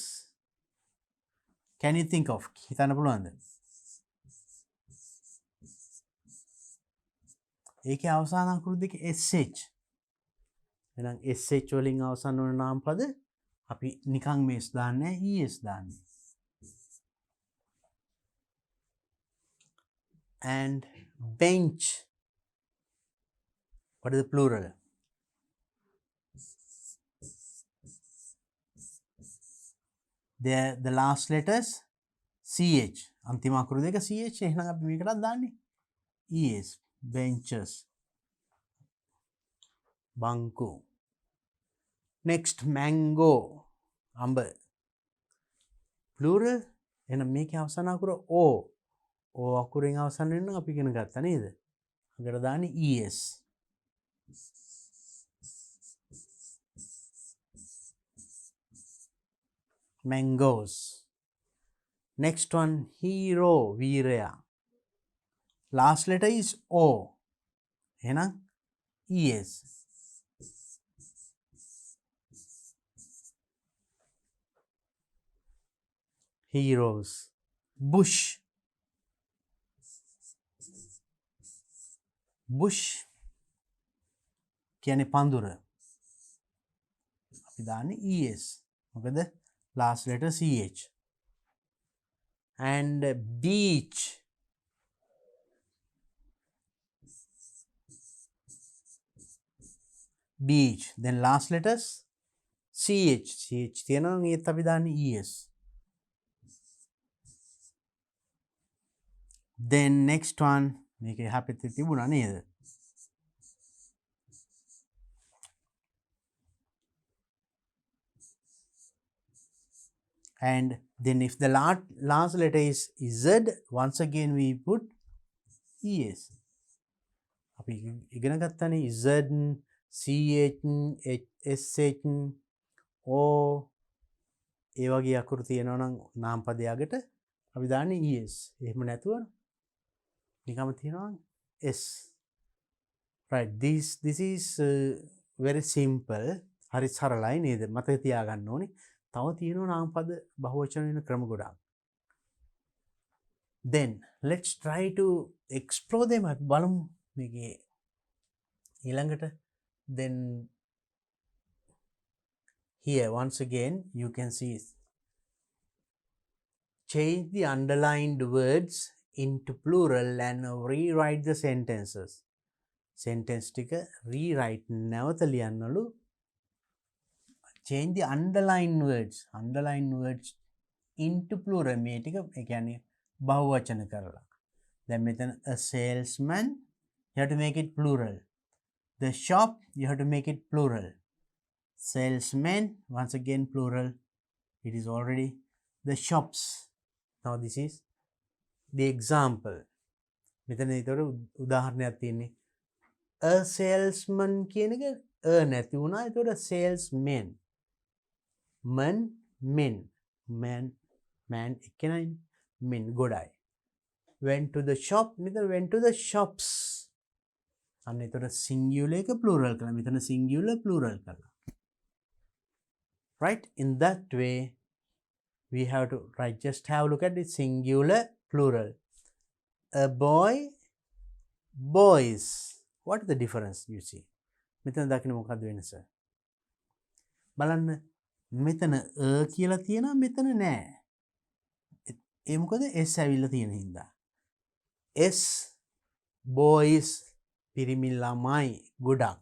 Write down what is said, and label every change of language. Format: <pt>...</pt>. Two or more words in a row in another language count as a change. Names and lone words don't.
<en>Can you think of?</en> <si>හිතන්න පුළුවන්ද? ඒකේ අවසාන අකුරු දෙක SH. එහෙනම් SH වලින් අවසන් වන නාම පද අපි නිකන් මේ S දාන්නේ ES දාන්නේ.</si> <en>And bench. What is the plural? There the last letters CH.</en> <si>අන්තිම අකුරු දෙක CH. එහෙනම් අපි මේකටත් දාන්නේ ES.</si> <en>Benches. Banku. Next mango.</en> <si>අඹ. Plural. එහෙනම් මේකේ අවසාන අකුර O. O අකුරෙන් අවසන් වෙන අපි ඉගෙන ගත්තා නේද? අගට දාන්නේ ES. Mangoes.</si> <en>Next one, hero, veeraya. Last letter is O. එහෙනම් ES. Heroes.</en> <si>Bush. Bush කියන්නේ පඳුර. අපි දාන්නේ ES. මොකද</si> <en>last letter</en> <si>CH.</si> <en>And beach. Beach. Then last letters</en> <si>CH. CH තියෙනවා නම් ඒත් අපි දාන්නේ ES.</si> <en>Then next one</en> <si>මේක එහා පැත්තේ තිබුණා නේද?</si> <en>And then if the last letter is Z, once again we put ES.</en> <si>අපි ඉගෙන ගත්තානේ Z, CH, SH, O ඒ වගේ අකුරු තියෙනවා නම් නාම පදයකට අපි දාන්නේ ES. එහෙම නැතුව නිකම්ම තියෙනවා S.</si> <en>Right, this is very simple.</en> <si>හරි සරලයි නේද? මතක තියාගන්න ඕනේ. තව තියෙනවා නාම පද බහුවචන වෙන ක්‍රම ගොඩක්.</si> <en>Then let's try to explore them.</en> <si>අපි බලමු මේකේ ඊළඟට.</si> <en>Then here once again you can see change the underlined words into plural and rewrite the sentences.</en> <si>Sentence ටික rewrite නැවත ලියන්නලු.</si> <en>Change the underlined words into plural.</en> <si>මේ ටික ඒ කියන්නේ බහුවචන කරලා. දැන් මෙතන</si> <en>a salesman, you have to make it plural. The shop, you have to make it plural. Salesman, once again plural. It is already the shops. Now this is the example.</en> <si>මෙතන ඒතර උදාහරණයක් තියෙන්නේ.</si> <en>A salesman</en> <si>කියන එක a නැති වුණා. ඒතර salesman. Man එක්කෙනයි. Men ගොඩයි.</si> <en>Went to the shop, මෙතන went to the shops.</en> <si>අන්න ඒතර singular එක plural කරලා. මෙතන</si> <en>singular plural</en> <si>කරලා.</si> <en>Right? In that way we have to just have a look at the singular plural. A boy, boys. What is the difference you see?</en> <si>මෙතන දකින්න මොකක්ද වෙනස? බලන්න මෙතන a කියලා තියෙනවා මෙතන නෑ. ඒ මොකද s ඇවිල්ලා තියෙන හින්දා.</si> <en>S boys</en> <si>පිරිමි ළමයි ගොඩක්.</si>